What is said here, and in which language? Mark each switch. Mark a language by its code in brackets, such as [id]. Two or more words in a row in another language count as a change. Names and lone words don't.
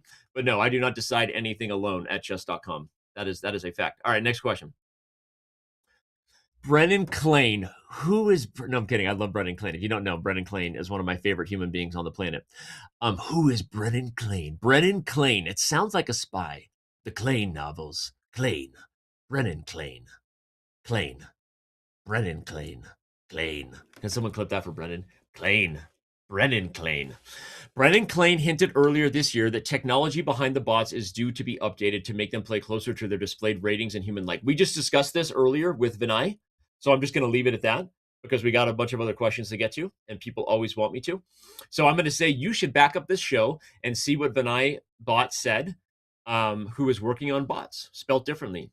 [en] But no, I do not decide anything alone at Chess.com. That is a fact. All right, next question. Brennan Klain. Who is... No, I'm kidding. I love Brennan Klain. If you don't know, Brennan Klain is one of my favorite human beings on the planet. Who is Brennan Klain? Brennan Klain. It sounds like a spy. The Klain novels. Klain. Brennan Klain. Klain. Brennan Klain. Klain. Can someone clip that for Brennan? Klain. Brennan Klain. Brennan Klain hinted earlier this year that technology behind the bots is due to be updated to make them play closer to their displayed ratings and human like. We just discussed this earlier with Vinay, so I'm just going to leave it at that, because we got a bunch of other questions to get to, and people always want me to. So I'm going to say you should back up this show and see what Vinay Bhat said, who is working on bots, spelled differently.